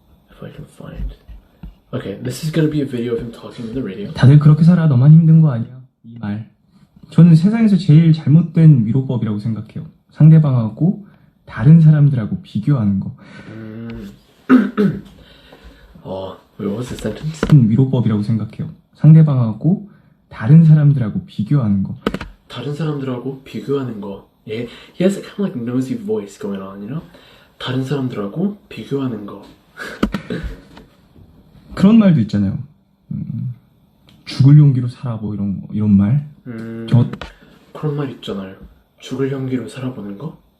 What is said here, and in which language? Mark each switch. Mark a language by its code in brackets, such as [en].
[en] If I can find. Okay, this is gonna be a video of him talking in the radio. [ko] 다들 그렇게 살아. 너만 힘든 거 아니야. 이 말. 저는 세상에서 제일 잘못된 위로법이라고 생각해요. 상대방하고 다른 사람들하고 비교하는 거. [en] Wait, what was the sentence? [ko] 위로법이라고 생각해요. 상대방하고 다른 사람들하고 비교하는 거. 다른 사람들하고 비교하는 거. [en] Yeah, he has a kind of like nosy voice going on, you know? [ko] 다른 사람들하고 비교하는 거. 그런 말도 있잖아요. 죽을 용기로 살아, 뭐 이런 말. 그런 말 있잖아요. 죽을 용기로 살아보는 거.